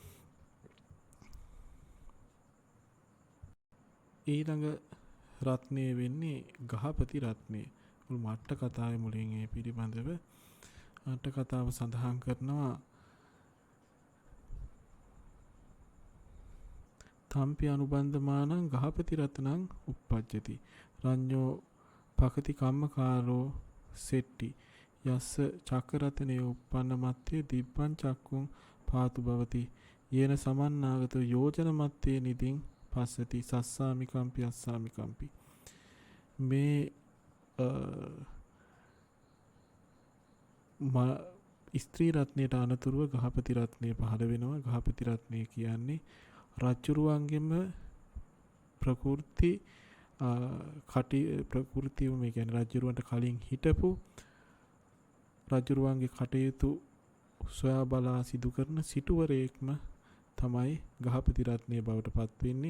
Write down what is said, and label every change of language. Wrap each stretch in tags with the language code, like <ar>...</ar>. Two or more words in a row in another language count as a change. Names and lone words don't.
<si>ඊළඟ රත්නය වෙන්නේ ගහපති රත්නය. මුල් මට්ට කතාවේ මුලින් ඒ පිළිබඳව අට කතාව සඳහන් කරනවා.</si> <pi>තම්පි අනුබන්ධමානං ගහපති රත්නං උප්පජ්ජති. රඤ්ඤෝ පකති කම්මකාරෝ සෙට්ටි යස්ස චක්කරතනේ උප්පන්න මත්තේ දිබ්බං චක්කුං පාතු භවති. යේන සමන්නාගත යෝජන මත්තේ නිදින් පස්සති සස්සාමිකම්පි අස්සාමිකම්පි.</pi> <si>මේ ස්ත්‍රී රත්නයට අනතුරුව ගහපති රත්නය පහළ වෙනවා. ගහපති රත්නය කියන්නේ රජුරුවන්ගෙම ප්‍රකෘතිව මේ කියන්නේ රජුරුවන්ට කලින් හිටපු රජුරුවන්ගේ කටයුතු සොයා බලා සිදු කරන සිටුවරයෙක්ම තමයි ගහපති රත්නය බවට පත් වෙන්නේ.</si>